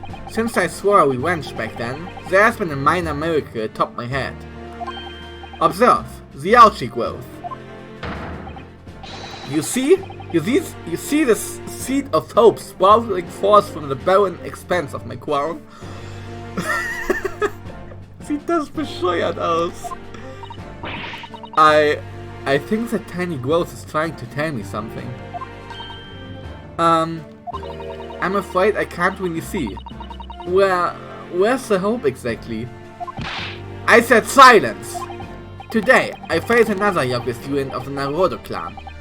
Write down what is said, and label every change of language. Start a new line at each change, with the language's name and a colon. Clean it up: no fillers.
English: Since I swore revenge back then, there has been a minor miracle atop my head. Observe the Aochi growth. You see this seed of hope sprouting forth from the barren expanse of my crown?
German: Sieht das bescheuert aus.
English: I think that tiny growth is trying to tell me something. I'm afraid I can't really see. Where's the hope exactly? I said silence! Today, I face another young student of the Naruto clan.